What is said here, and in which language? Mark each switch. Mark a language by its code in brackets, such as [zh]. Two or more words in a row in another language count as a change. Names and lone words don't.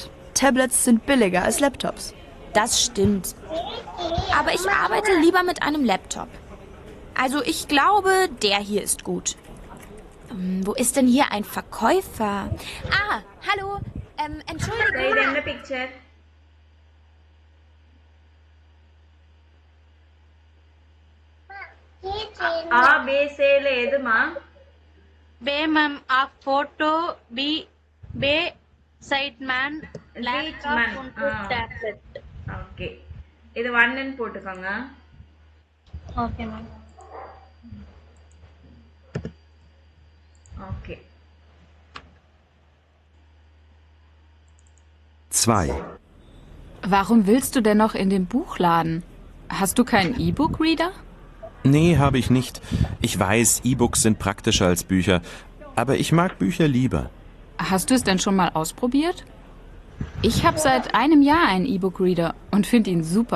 [de] Tablets sind billiger als Laptops. Das stimmt. Aber ich arbeite lieber mit einem Laptop. Also ich glaube, der hier ist gut. Wo ist denn hier ein Verkäufer? Ah, hallo. Entschuldigung. [ta] இது என்ன பிக்சர்? A B C ல எதுமா? [de] பே மேம். Auf Foto B B sieht man Laptop und Tablet. [ta] ஓகே. இது 1 ன்னு போட்டுக்கோங்க. [en] okay ma'am. [ta] ஓகே. 2. [de] Warum willst du denn noch in den Buchladen? Hast du keinen E-Book-Reader? Nee, habe ich nicht. Ich weiß, E-Books sind praktischer als Bücher, aber ich mag Bücher lieber. Hast du es denn schon mal ausprobiert? Ich habe seit einem Jahr einen E-Book-Reader und finde ihn super.